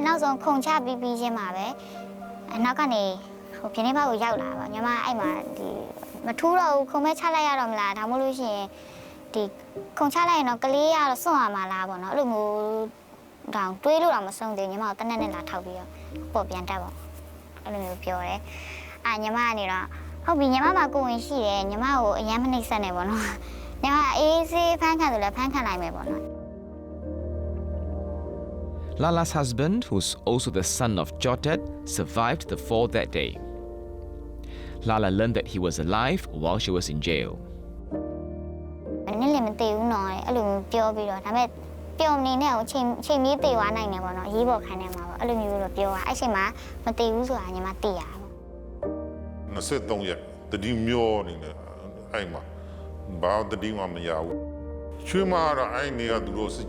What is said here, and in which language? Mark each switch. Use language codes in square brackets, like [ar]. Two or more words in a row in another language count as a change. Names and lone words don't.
[my] နောက်ဆုံးခုန်ချပြီးချင်းမှာပဲနောက်ကနေဟိုပြင်းနေဘက်ကိုရောက်လာပါညီမအဲ့မှာဒီမထူးတော့ဘူးခုံမဲချလိုက်ရတော့မလားဒါမှမဟုတ်လို့ရှိရင်ဒီခုံချလိုက်ရင်တော့ကလေးကတော့စွန့်ရမှာလားပေါ့နော်အဲ့လိုမျိုးတောင်တွေးလို့တော့မဆုံးသေးညီမကိုတနက်နဲ့လာထောက်ပြီးတော့ပေါ်ပြန်တက်ပေါ့အဲ့လိုမျိုးပြောတယ်ညီမကနေတော့ဟုတ်ပြီညီမမှာကိုဝင်ရှိတယ်ညီမကိုအရင်မနှိမ့်ဆက်နေပေါ့နော်ညီမအေးစေးဖမ်းခံတယ်လည်းဖမ်းခံနိုင်မယ်ပေါ့နော် [en] Lala's husband, who's also the son of Jotet, survived the fall that day. Lala learned that he was alive while she was in jail. [my] နည်းလည်းမသိဘူးနော်အဲ့လိုပြောပြီးတော့ဒါပေမဲ့ပျော်နေနဲ့ချိန်မီးသိသွားနိုင်တယ်ပေါ့နော်ရေးပေါ်ခိုင်းနေမှာပေါ့အဲ့လိုမျိုးတော့ပြောတာအဲ့ချိန်မှာမသိဘူးဆိုတာညီမသိရပါ 23ရက်တတိမျောနေတယ်အဲ့မှာဘာတတိမှမရဘူးချွေးမကတော့အဲ့နေကသူတို့စ